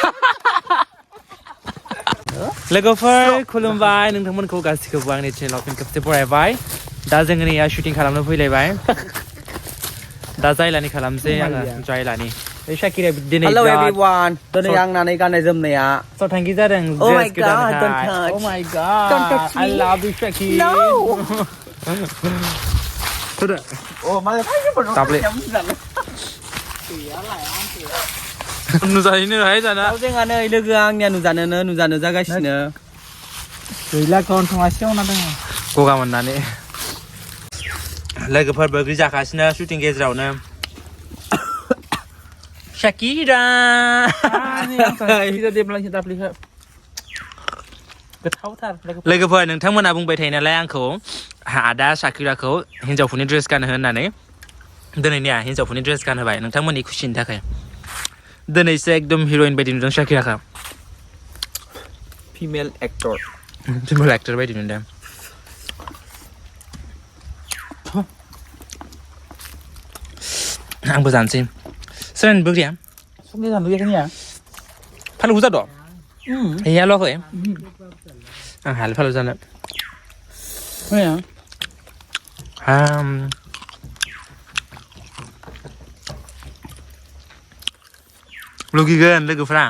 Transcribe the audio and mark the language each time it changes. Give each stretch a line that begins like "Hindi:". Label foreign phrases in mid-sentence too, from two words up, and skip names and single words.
Bodo: लोगोफोर खुलुमबाय नोंथांमोनखौ गासिखौबो आंनि चेनेलाव फिन खेबसे बरायबाय दा जोङो नैया शुटिं खालामनो फैलायबाय दा जायलानि खालामसै आङो जायलानि बे शाकिरा दिनै
English: Hello everyone
Bodo: दिनै आंनानै गाननाय जोमनाया सथांखि जादों ड्रेस गोदानहाय
English: Oh my god Don't touch me I love you Shakira No oh malah
Bodo: Taple नुजाहैनोहाय जाना जोंहा नै लोगोआ आंनिया नुजानो जागासिनो गैला गन्थङा सेवना दङ गगा मोननानै लोगोफोर बैग्रि जागासिनो शुटिं गेजेरावनो Shakira गोथावथार लोगोफोर नोंथांमोना बुंबाय थायो नालाय आंखौ आदा शाकिराखौ हिन्जावफोरनि ड्रेस गानहो होननानै दिनैनिया हिन्जावफोरनि ड्रेस गानहोबाय नोंथांमोननि खुसिनि थाखाय दिनैसो एकदम हिर'इन बायदि नुदों शाकिराखौ
English: female actor
Bodo: बायदि नुदों आंबो जानोसै सोरनि बैग्रिया सोरनि जानो लुगैखैनिया फालु बुजा दं हैया ल'खै आं हाल फालु जानो लुगैगोन लोगोफ्रा